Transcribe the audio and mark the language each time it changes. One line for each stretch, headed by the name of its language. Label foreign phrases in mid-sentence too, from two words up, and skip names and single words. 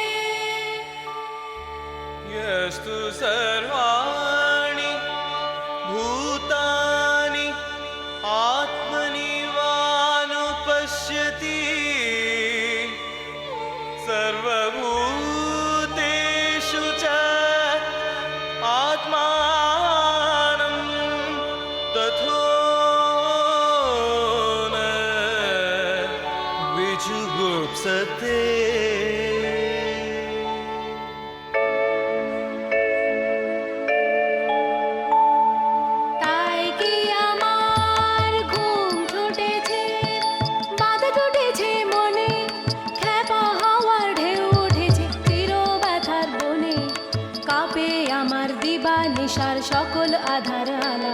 Sanskrit: यस्तु सर्वाणि भूतानि आत्मनिवानुपश्यति सर्वभूतेषु च आत्मानं तथो न विजुगुप्सते।
Bangla: তাই কি আমার ঘুম ছুটেছে, বাধা টুটেছে মনে, খ্যাপা হাওয়ার ঢেউ উঠেছে চির ব্যথার বনে, কাঁপে আমার দিবা নিশার সকল আধার আলা।